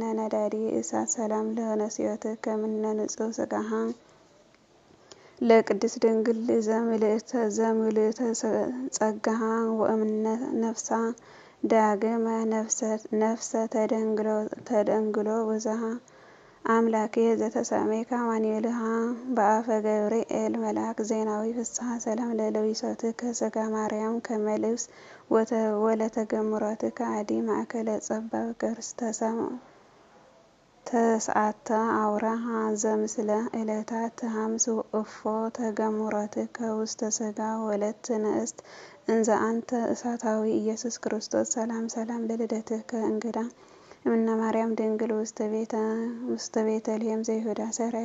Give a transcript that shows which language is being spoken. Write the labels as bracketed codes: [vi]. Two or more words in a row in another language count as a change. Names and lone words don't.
[gez] ነዳዲ እሳት ሰላም ለነስዮትከ ምነ ንጹሕ ሥጋሃ ለቅድስት ድንግል ዘምልዕተ ጸጋሃ ወእምነ ነፍሳ ዳግመ ነፍሰ ተደንግሎ ብዙሃ አምላክየ ዘተሰሜከ አማኑኤልሃ በአፈ ገብርኤል መልአክ ዜናዊ ፍስሐ ሰላም ለለዊሶትከ ሥጋ ማርያም ከመ ልብስ ወለተገምሮትከ አዲ ማእከለ ጸባብ ቅርስ ተስዓተ አውራሃ ዘምስለ ዕለታት ሀምስ እፎ ተገምሮትከ ውስተ ሥጋ ወለት ንእስት እንዘ አንተ እሳታዊ ኢየሱስ ክርስቶስ ሰላም ለልደትከ እንግዳ እምነ ማርያም ድንግል ውስተ ቤተልሔም ዘይሁዳ ሰራይ